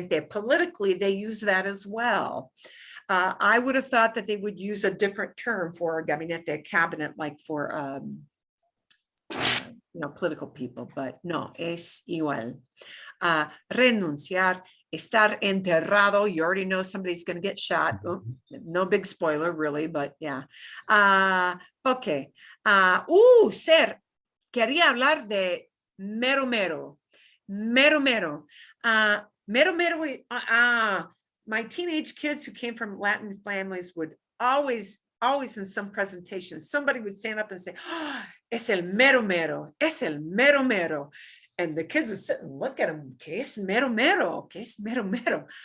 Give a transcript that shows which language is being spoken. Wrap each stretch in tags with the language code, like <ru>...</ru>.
<en>Politically, they use that as well. I would have thought that they would use a different term for gabinete, cabinet, like for political people, but no, es igual.</en> <es>Renunciar, estar enterrado.</es> <en>You already know somebody's going to get shot. Oh, no big spoiler, really, but yeah.</en> <es>Okay. Ser. Quería hablar de mero mero.</es> <en>My teenage kids who came from Latin families would always in some presentations, somebody would stand up and say, oh, es el mero mero, es el mero mero. And the kids would sit and look at him, ¿qué es mero mero? ¿Qué es mero mero?</en>